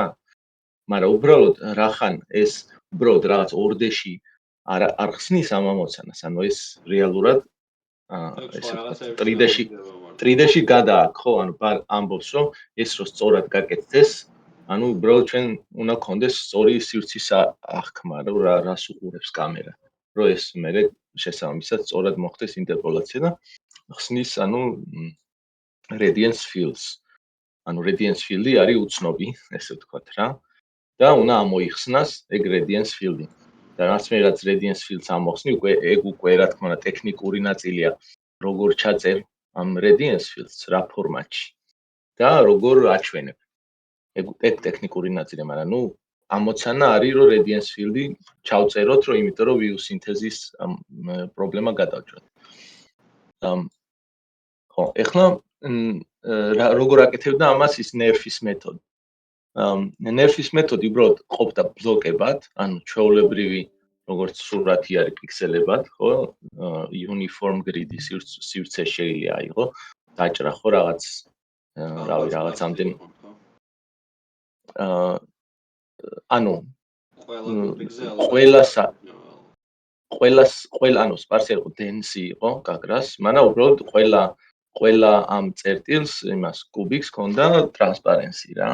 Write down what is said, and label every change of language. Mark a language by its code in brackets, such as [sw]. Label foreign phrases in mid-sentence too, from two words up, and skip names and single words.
[ka] მაგრამ უბრალოდ რახან ეს უბრალოდ რაღაც ორდეში არ ხსნის ამ ამოცანას, ეს რეალურად ეს 3D-ში გადააქვს, ხო, ამბობს რომ ეს რო სწორად გაკეთდეს, უბრალოდ ჩვენ უნდა გქონდეს სწორი სივრცის აღქმა, რომ რას უყურებს კამერა, რომ ეს მერე შესაბამისად სწორად მოხდეს ინტერპოლაცია და ხსნის [en] radiance fields. Radiance field-ი [ka] არის უცნობი, ესე ვთქვათ რა. და უნდა ამოიხსნას ეგ [en] radiance field-ი. [ka] და რაც [en] radiance fields [ka] ამოხსნი, უკვე რა თქმა უნდა ტექნიკური ნაწილია, როგორ ჩაწერ ამ [en] radiance fields [ka] რა ფორმატში და როგორ აჩვენებ. ეგ ტექნიკური ნაწილია, მაგრამ ამოცანა არის რომ [en] radiance field-ი [ka] ჩავწეროთ, იმიტომ რომ [en] view synthesis [ka] პრობლემა გადავჭრათ. ხო, ეხლა როგორ აკეთებდა ამას ის ნერფის მეთოდი. ნერფის მეთოდი უბრალოდ ყოფდა ბლოკებად, ჩვეულებრივი როგორც სურათი არის პიქსელებად, ხო? [en] uniform grid-ი [ka] სივრცე შეიძლება აიღო, დაჭრა ხო რაღაც რავი რაღაც ამდენი აა ანუ ყველა კუბიკზე ყველა ანუ სპარსი იყო დენსი იყო გაგრას, მაგრამ უბრალოდ ყველა ამ წერტილს იმას კუბიკს ჰქონდა ტრანსპარენსი რა.